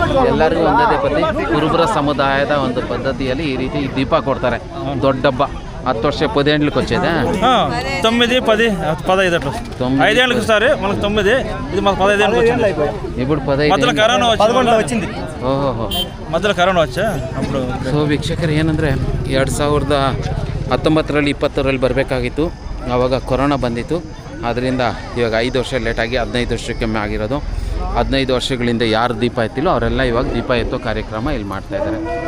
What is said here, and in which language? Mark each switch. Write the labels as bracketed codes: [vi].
[kn] ಎಲ್ಲರಿಗೂ ಒಂದೇ ಪದ್ಧತಿ, ಕುರುಬರ ಸಮುದಾಯದ ಒಂದು ಪದ್ಧತಿಯಲ್ಲಿ ಈ ರೀತಿ ದೀಪ ಕೊಡ್ತಾರೆ. ದೊಡ್ಡ ಹಬ್ಬ 10 ವರ್ಷ [te] 10 ఏళ్ళకి వచ్చేదా? 9, 10, 15 5 ఏళ్ళకి సార్ మనకు 9, ఇది మాకు 15 ఏళ్ళకి వచ్చింది. ఇప్పుడు 15 మధ్యలో కరోనా వచ్చింది. ఓహో, మధ్యలో కరోనా వచ్చా అప్పుడు. [kn] ಸೊ ವೀಕ್ಷಕರು ಏನಂದರೆ 2019ರಲ್ಲಿ 20ರಲ್ಲಿ ಬರಬೇಕಾಗಿತ್ತು, ಆವಾಗ ಕೊರೋನಾ ಬಂದಿತ್ತು. ಆದ್ದರಿಂದ ಇವಾಗ 5 ವರ್ಷ ಲೇಟಾಗಿ 15 ವರ್ಷಕ್ಕೆ ಆಗಿರೋದು. 15 ವರ್ಷಗಳಿಂದ ಯಾರು ದೀಪ ಎತ್ತಿಲ್ಲೋ ಅವರೆಲ್ಲ ಇವಾಗ ದೀಪ ಎತ್ತೋ ಕಾರ್ಯಕ್ರಮ ಇಲ್ಲಿ ಮಾಡ್ತಾಯಿದ್ದಾರೆ.